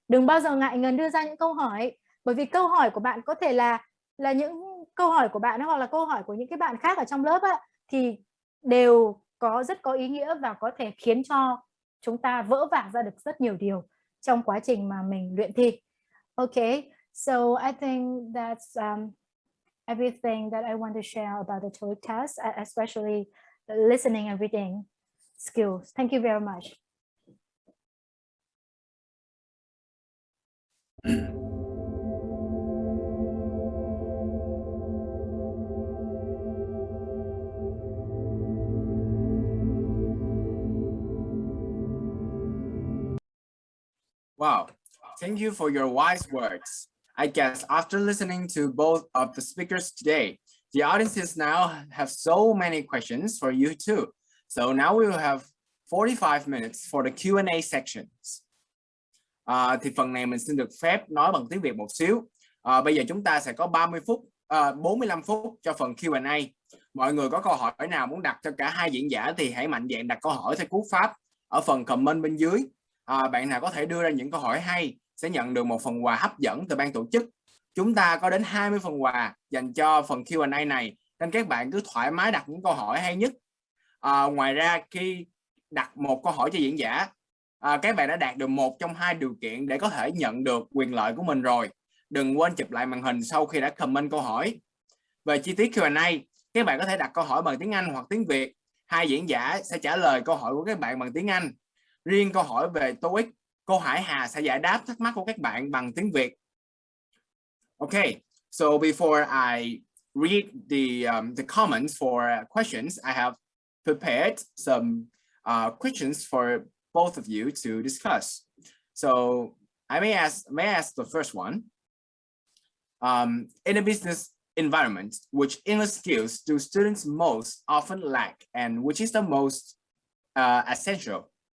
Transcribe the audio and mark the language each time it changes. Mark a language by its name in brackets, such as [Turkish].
[Vietnamese] Đừng bao giờ ngại ngần đưa ra những câu hỏi, bởi vì câu hỏi của bạn có thể là những câu hỏi của bạn hoặc là câu hỏi của những cái bạn khác ở trong lớp á, thì đều rất có ý nghĩa và có thể khiến cho chúng ta vỡ vạc ra được rất nhiều điều trong quá trình mà mình luyện thi. [English] Okay, so I think that's everything that I want to share about the TOEIC test, especially listening and reading skills. Thank you very much. Wow, thank you for your wise words. I guess after listening to both of the speakers today, the audiences now have so many questions for you too. So now we will have 45 minutes for the Q&A sections. [Vietnamese] Thì phần này mình xin được phép nói bằng tiếng Việt một xíu. Bây giờ chúng ta sẽ có 45 phút cho phần Q&A. Mọi người có câu hỏi nào muốn đặt cho cả hai diễn giả thì hãy mạnh dạn đặt câu hỏi theo cú pháp ở phần comment bên dưới. Bạn nào có thể đưa ra những câu hỏi hay sẽ nhận được một phần quà hấp dẫn từ ban tổ chức. Chúng ta có đến 20 phần quà dành cho phần Q&A này, nên các bạn cứ thoải mái đặt những câu hỏi hay nhất. Ngoài ra khi đặt một câu hỏi cho diễn giả, các bạn đã đạt được một trong hai điều kiện để có thể nhận được quyền lợi của mình rồi. Đừng quên chụp lại màn hình sau khi đã comment câu hỏi. Về chi tiết Q&A, các bạn có thể đặt câu hỏi bằng tiếng Anh hoặc tiếng Việt. Hai diễn giả sẽ trả lời câu hỏi của các bạn bằng tiếng Anh. Riêng câu hỏi về TOEIC, cô Hải Hà sẽ giải đáp thắc mắc của các bạn bằng tiếng Việt. [English] Okay, so before I read the comments for questions, I have prepared some questions for both of you to discuss. So I may ask the first one. In a business environment, which English skills do students most often lack, and which is the most essential?